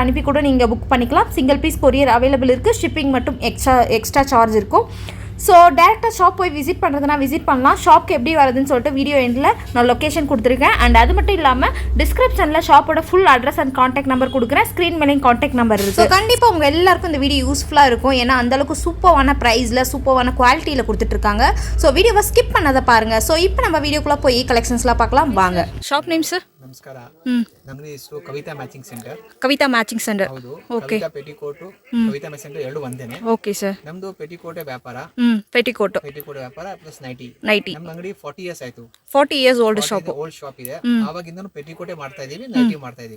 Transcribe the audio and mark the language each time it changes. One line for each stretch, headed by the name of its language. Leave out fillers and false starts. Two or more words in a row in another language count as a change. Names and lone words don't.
Tamil: அனுப்பி கூட நீங்கள் புக் பண்ணிக்கலாம்
English: single piece courier available
Tamil: இருக்குது ஷிப்பிங் மட்டும்
English: extra charge
Tamil: இருக்கும் ஸோ டேரெக்டாக ஷாப் போய் விசிட் பண்ணுறதுனா விசிட் பண்ணலாம் ஷாப்க்கு எப்படி வருதுன்னு சொல்லிட்டு வீடியோ எண்டில் நான் லொக்கேஷன் கொடுத்துருக்கேன் அண்ட் அது மட்டும் இல்லாமல் டிஸ்கிரிப்ஷனில் ஷாப்போட
English: full address and contact number
Tamil: கொடுக்குறேன் ஸ்க்ரீன் மேலேயும்
English: contact number
Tamil: இருக்குது ஸோ கண்டிப்பாக உங்கள் எல்லாருக்கும் இந்த வீடியோ யூஸ்ஃபுல்லாக இருக்கும் ஏன்னா அந்தளவுக்கு சூப்பர்வான ப்ரைஸில் சூப்பர்வான குவாலிட்டியில் கொடுத்துட்ருக்காங்க ஸோ வீடியோவை ஸ்கிப் பண்ணதை பாருங்கள் ஸோ இப்போ நம்ம வீடியோக்குள்ளே போய் கலெக்ஷன்ஸ்லாம் பார்க்கலாம் வாங்க
English: shop name sir
Kannada: ನಮಸ್ಕಾರ ನಮ್ಮ ಹೆಸರು ಕವಿತಾ ಮ್ಯಾಚಿಂಗ್ ಸೆಂಟರ್ ಕವಿತಾ ಮ್ಯಾಚಿಂಗ್ ಸೆಂಟರ್ ಹೌದು ಓಕೆ ಕವಿತಾ ಪೆಟಿಕೋಟ್ ಕವಿತಾ ಮ್ಯಾಚಿಂಗ್ ಸೆಂಟರ್ ಎರಡು ಒಂದೇನೆ
English: okay sir
Kannada: ನಮ್ದು ಪೆಟಿಕೋಟ್ ವ್ಯಾಪಾರ ಪೆಟಿಕೋಟ್ ವ್ಯಾಪಾರ ಪ್ಲಸ್ ನೈಟಿ ನೈಟಿ ನಮ್ಮ ಅಂಗಡಿ 40 ಇಯರ್ಸ್ ಆಯ್ತು
English: 40 years old shop
Kannada: ಇದೆ ಆವಾಗಿಂದನೂ ಪೆಟಿಕೋಟೇ ಮಾಡ್ತಾ ಇದೀವಿ ನೈಟಿ ಮಾಡ್ತಾ ಇದೀವಿ